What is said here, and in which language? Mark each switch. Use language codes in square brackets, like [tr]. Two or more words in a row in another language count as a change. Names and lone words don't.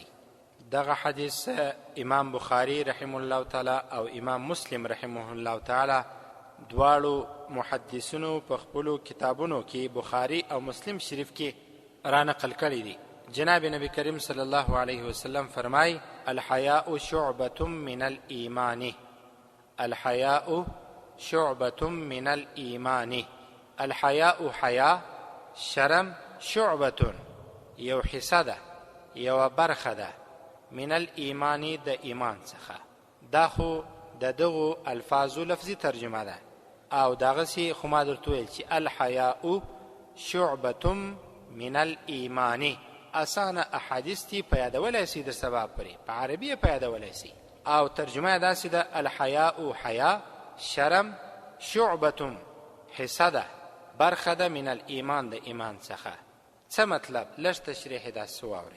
[ps] دغه حدیث امام بخاری [ar] رحمه الله تعالی [ps] او امام مسلم [ar] رحمه الله تعالی [ps] دواړو محدثینو په خپلو کتابونو کې بخاری او مسلم شریف کې را نقل کړي دي. جناب نبی کریم [ar] صلی الله علیه وسلم [ps] فرمای: [ar] الحیاء شعبة من الایمان. الحیاء شعبة من الایمان. [ps] الحیاء حیا، شرم، شعبة یو حصه ده، یو برخه ده، [ar] من الایمان [ps] د ایمان څخه. دا خو د دغو الفاظو لفظي ترجمه ده او دغسې خو ما درته ویل چې [ar] الحیاء شعبة من الایمان. [ps] اسانه احادیث تی په یادولی سي د سبا پرې په عربي په یادولی سي او ترجمه داسې ده: الحیاء حیا، شرم، شعبة حصه ده، برخه ده، [ar] من الایمان [ps] د ایمان څخه. څه مطلب؟ لږ تشریح داسې واورئ.